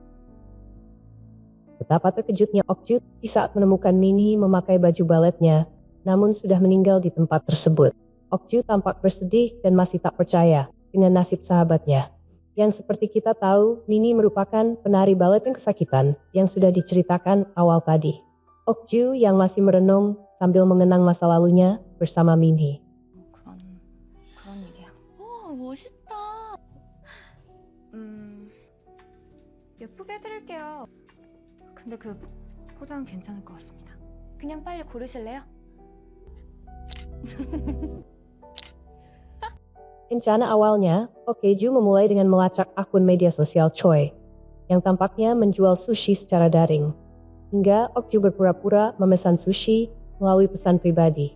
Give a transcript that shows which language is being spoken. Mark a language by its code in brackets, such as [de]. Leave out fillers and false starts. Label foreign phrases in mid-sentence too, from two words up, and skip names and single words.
[id] Betapa terkejutnya Ok-ju di saat menemukan Min-hee memakai baju baletnya, namun sudah meninggal di tempat tersebut. Ok-ju tampak bersedih dan masih tak percaya dengan nasib sahabatnya. Yang seperti kita tahu, Min-hee merupakan penari balet yang kesakitan yang sudah diceritakan awal tadi. Ok-ju yang masih merenung sambil mengenang masa lalunya bersama Min-hee. [ko] 그런 일이야. 멋있다. 예쁘게 해드릴게요. 근데 그 포장 괜찮을 것 같습니다. 그냥 빨리 고르실래요? [id] Rencana awalnya, Ok-ju memulai dengan melacak akun media sosial Choi, yang tampaknya menjual sushi secara daring. Hingga Ok-ju berpura-pura memesan sushi melalui pesan pribadi.